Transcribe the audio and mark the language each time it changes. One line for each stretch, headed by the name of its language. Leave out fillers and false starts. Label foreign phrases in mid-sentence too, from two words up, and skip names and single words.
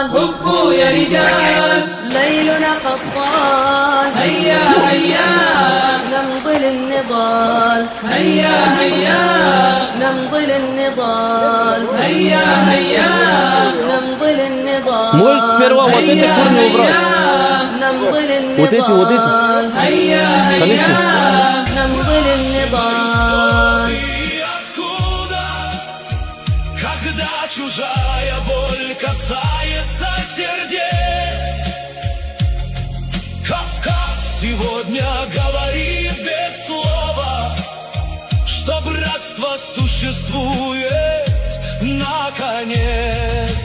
Arabic: هبوا يا رجال ليلنا قطان، هيا هيا نمضي للنضال، هيا هيا نمضي للنضال، هيا هيا نمضي للنضال.
Russian: Можешь сперва вот эти корни убрать.
Arabic: نمضي
Russian: Вот эти.
Arabic: للنضال، هيا هيا نمضي للنضال.
Russian: Откуда, когда чужая боль касается сердец, Кавказ сегодня говорит без слова, что братство существует наконец.